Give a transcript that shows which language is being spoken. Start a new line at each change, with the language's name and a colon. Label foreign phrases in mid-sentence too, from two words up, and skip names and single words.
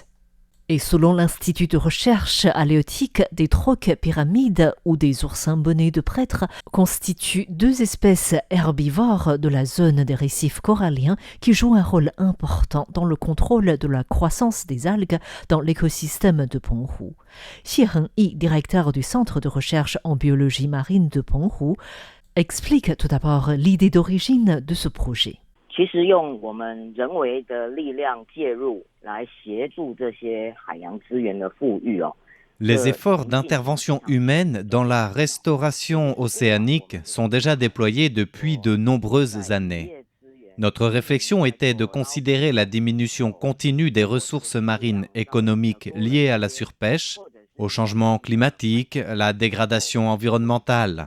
French: Et selon l'Institut de recherche halieutique, des troques pyramides ou des oursins bonnets de prêtre constituent deux espèces herbivores de la zone des récifs coralliens qui jouent un rôle important dans le contrôle de la croissance des algues dans l'écosystème de Penghu. Xie Hengyi, directeur du Centre de recherche en biologie marine de Penghu, explique tout d'abord l'idée d'origine de ce projet.
Chinese: 其实用我们人为的力量介入来协助这些海洋资源的富裕
French: Les efforts d'intervention humaine dans la restauration océanique sont déjà déployés depuis de nombreuses années. Notre réflexion était de considérer la diminution continue des ressources marines économiques liées à la surpêche, au changement climatique, la dégradation environnementale.